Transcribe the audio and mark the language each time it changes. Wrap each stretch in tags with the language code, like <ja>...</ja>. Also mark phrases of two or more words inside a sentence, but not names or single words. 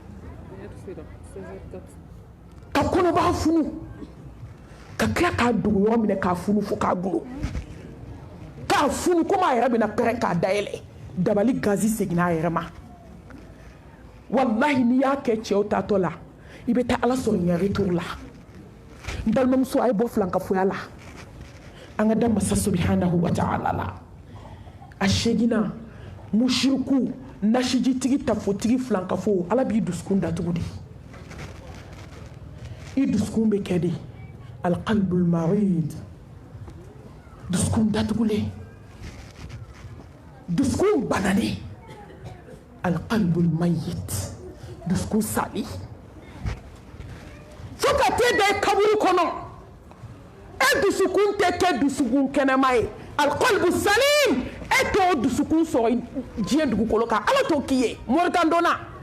<bm>ka kɔnɔbara funu ka tila k'a dogo yɔrɔ minɛ k'a funu fo k'a gulo k'a funu komi a yɛrɛ bɛna pɛrɛn k'a dayɛlɛ dabali gazi seginna a yɛrɛ ma wallahi ni y'a kɛ cɛw tatɔ la i bɛ taa ala sɔrɔ ɲɛ retour la n balimamuso a ye bɔ filankafoya la an ka da masa</bm> <ar>سبحانه وتعالى</ar> <bm>la a segina mushiriku nasijitigi tafotigi filankafo ala b'i dusukun datugu de i dusukun bɛ kɛ de</bm> <ar>القلب المريض</ar> <bm>dusukun datugulen dusukun bananen</bm> <ar>القلب الميت</ar> <bm>dusukun sali fo ka t'e da i kaburu kɔnɔ e dusukun tɛ kɛ dusukun kɛnɛma ye</bm> <ar>القلب السليم</ar> <bm>e t'o dusukun sɔrɔ diɲɛ dugukolo kan ala t'o k'i ye moritan donna</bm>